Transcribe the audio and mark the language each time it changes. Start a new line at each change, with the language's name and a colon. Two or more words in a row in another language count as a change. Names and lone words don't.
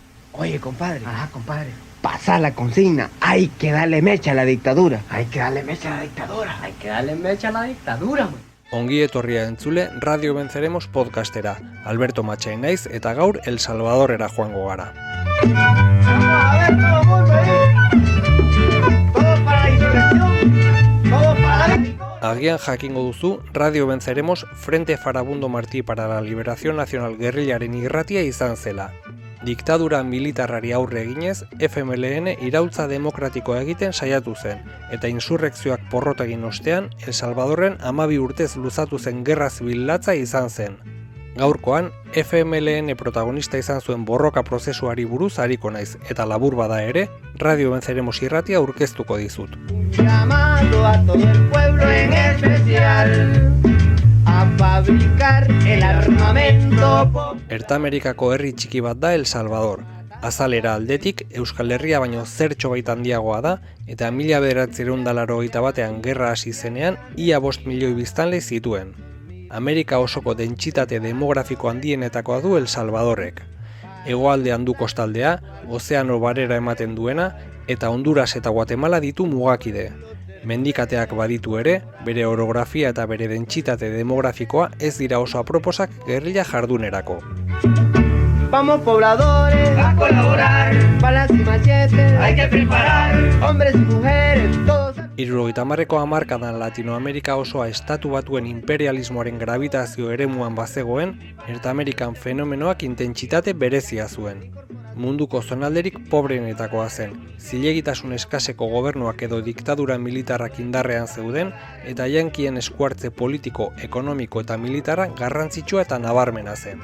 Spanish: Oye, compadre. Ajá, compadre. Pasa la consigna. Hay que darle mecha a la dictadura. Hay que darle mecha a la dictadura. Hay que darle mecha a la dictadura, man.
Basque: Ongi etorria entzule Radio Venceremos podcastera. Alberto Matxain naiz eta gaur El Salvadorera joango gara.
Spanish: Vamos a ver todo el mundo ahí. Todo para la insurrección. Todo para la victoria.
Basque: Agian jakingo duzu, Radio Venceremos Frente Farabundo Martí para la Liberación Nacional Guerrillaren irratia izan zela. Diktadura militarrari aurre eginez, FMLN iraultza demokratikoa egiten saiatu zen, eta insurrekzioak porrot egin ostean, El Salvadorren 12 urtez luzatu zen gerra zibil latza izan zen. Gaurkoan, FMLN protagonista izan zuen borroka prozesuari buruz ariko naiz, eta labur bada ere, Radio Venceremos irratia aurkeztuko dizut.
Spanish: Llamando a todo el pueblo en especial a fabricar el armamento.
Basque: Ertamerikako herri txiki bat da El Salvador. Azalera aldetik Euskal Herria baino zertxo baita handiagoa da, eta 1981ean gerra hasi zenean ia 5 milioi biztanle zituen. Amerika osoko dentsitate demografiko handienetakoa du El Salvadorrek. Hegoaldean du kostaldea, ozeano barera ematen duena, eta Honduras eta Guatemala ditu mugakide. Mendikateak baditu ere, bere orografia eta bere dentsitate demografikoa ez dira oso aproposak gerrilla jardunerako.
Spanish: Vamos pobladores a colaborar, balas y machetes hay que preparar, hombres y mujeres todos.
Basque: 70ko hamarkadan Latinoamerika osoa estatu batuen imperialismoaren grabitazio eremuan bazegoen, Ertamerikan fenomenoak intentsitate berezia zuen. Munduko zonalderik pobreenetakoa zen, zilegitasun eskaseko gobernuak edo diktadura militarrak indarrean zeuden, eta jankien eskuartze politiko, ekonomiko eta militara garrantzitsua eta nabarmena zen.